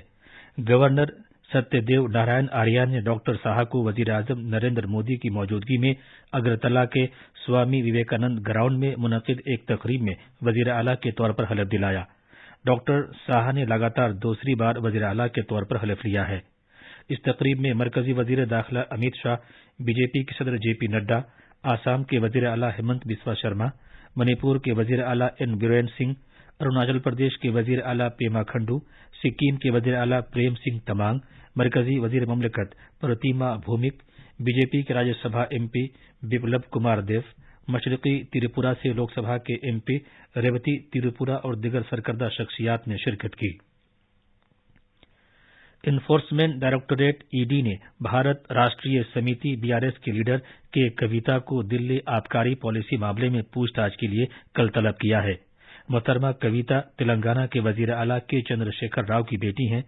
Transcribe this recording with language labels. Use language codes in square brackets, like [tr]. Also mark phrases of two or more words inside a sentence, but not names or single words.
[ur] گورنر ستیہ دیو نارائن آریہ نے ڈاکٹر ساہا کو وزیر اعظم نریندر مودی کی موجودگی میں اگرتلا کے سوامی وویکانند گراؤنڈ میں منعقد ایک تقریب میں وزیر اعلیٰ کے طور پر حلف دلایا۔ ڈاکٹر ساہا نے لگاتار دوسری بار وزیر اعلیٰ کے طور پر حلف لیا ہے۔ اس تقریب میں مرکزی وزیر داخلہ امیت شاہ، بی جے پی کے صدر جے پی نڈا، آسام کے وزیر اعلیٰ ہیمنت بسوا شرما، منی پور کے وزیر اعلیٰ این بیرین سنگھ، اروناچل پردیش کے وزیر اعلیٰ پیما کھنڈو، سکم کے وزیر اعلیٰ پریم سنگھ تمانگ، مرکزی وزیر مملکت پرتیما بھومک، بی جے پی کے راجیہ سبھا ایم پی بپلب کمار دیو، مشرقی تریپورہ سے لوک سبھا کے ایم پی ریوتی تریپورہ اور دیگر سرکردہ شخصیات نے شرکت کی۔ انفورسمنٹ ڈائریکٹوریٹ ای ڈی نے بھارت راشٹریہ سمیتی BRS کے لیڈر کے کویتا کو دلی آبکاری پالیسی معاملے میں پوچھ تاچھ کے لیے کل طلب کیا ہے۔ محترمہ کویتا تلنگانہ کے وزیر اعلیٰ کے چندر شیکھر راؤ کی بیٹی ہیں۔